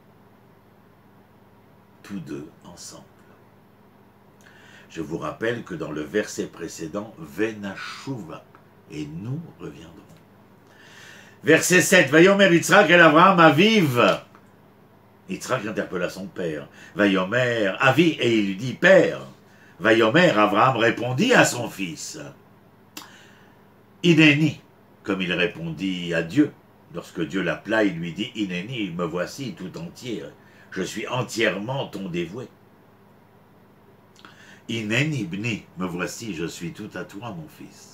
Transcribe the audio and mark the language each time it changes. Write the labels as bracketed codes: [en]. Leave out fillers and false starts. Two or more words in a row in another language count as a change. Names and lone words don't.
[fr] Tous deux ensemble. Je vous rappelle que dans le verset précédent, Venashuva, et nous reviendrons. Verset 7, [he] ויאמר יצחק אל אברהם אביו. [fr] Yitzhak interpella son père. [he] ויאמר אבי, [fr] et il lui dit père. Vayomer, Avraham répondit à son fils. Ineni, comme il répondit à Dieu. Lorsque Dieu l'appela, il lui dit Ineni, me voici tout entier. Je suis entièrement ton dévoué. [he] הנני בני, [fr] me voici, je suis tout à toi, mon fils.